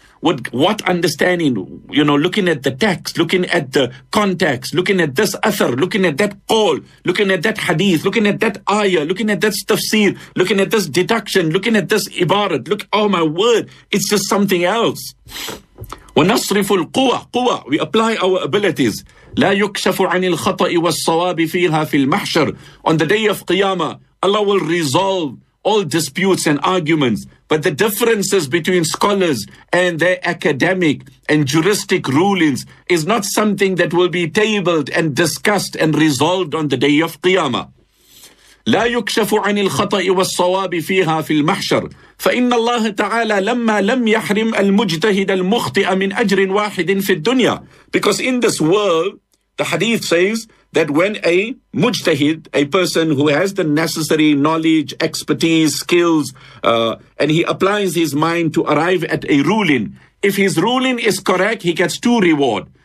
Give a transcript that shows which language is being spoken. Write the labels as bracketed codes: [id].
[en] What understanding, you know, looking at the text, looking at the context, looking at this author, looking at that call, looking at that hadith, looking at that ayah, looking at that tafsir, looking at this deduction, looking at this ibarat, look, oh my word, it's just something else. [ar] وَنَصْرِفُ الْقُوَى, [en] we apply our abilities. [ar] لا يكشف عن الخطأ والصواب فيها في المحشر. [en] On the day of Qiyamah, Allah will resolve all disputes and arguments. But the differences between scholars and their academic and juristic rulings is not something that will be tabled and discussed and resolved on the day of Qiyamah. [ar] لا يكشف عن الخطأ والصواب فيها في المحشر. فإن الله تعالى لما لم يحرم المجتهد المخطئ من أجر واحد في الدنيا. [en] Because in this world, the hadith says that when a mujtahid, a person who has the necessary knowledge, expertise, skills, and he applies his mind to arrive at a ruling, if his ruling is correct, he gets two reward.